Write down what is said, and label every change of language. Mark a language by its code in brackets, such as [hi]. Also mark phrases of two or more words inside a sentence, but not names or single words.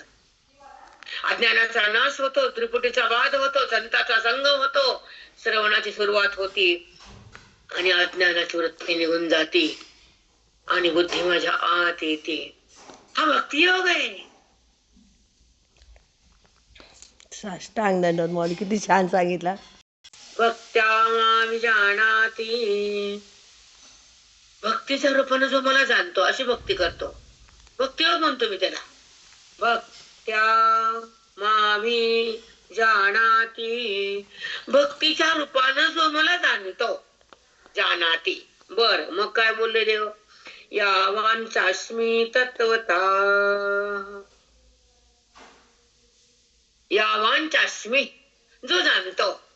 [mr] अज्ञानाचा नाश होतो, त्रिपुटीचा बाध होतो, संताचा संगम होतो, श्रवणाची सुरुवात होती आणि अज्ञानाची वृत्ती निघून जाते आणि बुद्धी माझ्या आत येते. हा भक्तियोग आहे. साष्टांग दंडवत माऊली, किती छान सांगितला. [sa] भक्त्या मां जानाति, [mr] भक्तीच्या रूपानं जो मला जाणतो अशी भक्ती करतो, भक्तियोग म्हणतो मी त्याला. [sa] भक्त्या मां जानाति, [mr] भक्तीच्या रूपानं जो मला जाणतो, जानाति. बर, मग काय बोलले देव? [sa] यावांचास्मी तत्वता, यावांचास्मी, [mr] जो जाणतो.